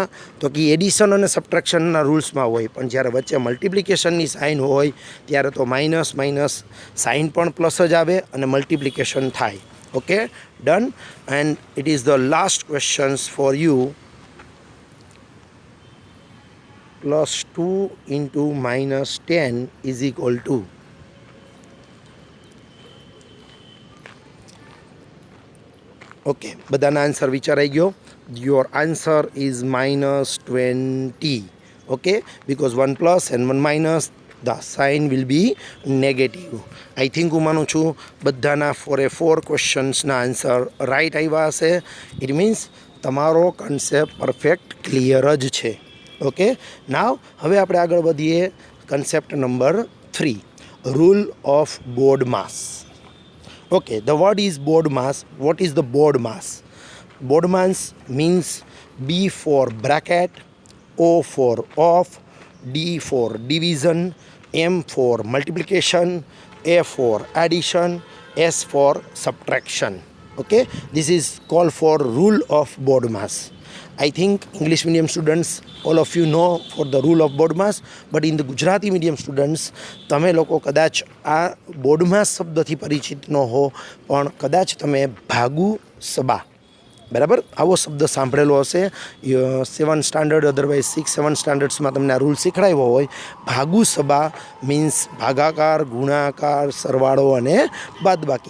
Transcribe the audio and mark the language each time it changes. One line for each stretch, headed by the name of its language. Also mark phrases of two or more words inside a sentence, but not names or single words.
Gujarati: તો કે એડિશન અને સબટ્રેક્શનના રૂલ્સમાં હોય, પણ જ્યારે વચ્ચે મલ્ટિપ્લિકેશનની સાઇન હોય ત્યારે તો
English: minus minus sign
Gujarati: પણ પ્લસ જ આવે અને મલ્ટિપ્લિકેશન થાય.
English: Okay. Done. And it is the last questions for you. +2 into -10 is equal to. ઓકે.
Gujarati: બધાના આન્સર વિચારાઈ ગયો?
English: your answer is -20.
Gujarati: ઓકે.
English: Because 1 plus and 1 minus, the sign will be negative. I think
Gujarati: હું માનું છું બધાના 4 ક્વેશ્ચન્સના
English: answer right
Gujarati: આવ્યા હશે.
English: it means
Gujarati: તમારો
English: concept perfect clear
Gujarati: જ છે.
English: Okay. Now
Gujarati: હવે આપણે આગળ વધીએ.
English: concept number
Gujarati: 3,
English: rule of board mass. Okay, the word is board mass. What is the board mass? Board mass means B for bracket, O for off, D for division, M for multiplication, A for addition, S for subtraction. Okay, this is called for rule of board mass. I think English medium students, all of you know for the rule of board mass, but in the Gujarati medium students,
Gujarati: તમે લોકો કદાચ આ બોર્ડ માસ શબ્દથી પરિચિત ન હો, પણ કદાચ તમે ભાગુ સબા, બરાબર, આવો શબ્દ સાંભળેલો હશે 7 સ્ટાન્ડર્ડ, અધરવાઇઝ 6-7 સ્ટાન્ડર્ડ્સમાં તમને આ રૂલ શીખડાવ્યો હોય. ભાગુ સબા મીન્સ ભાગાકાર, ગુણાકાર, સરવાળો અને બાદબાકી.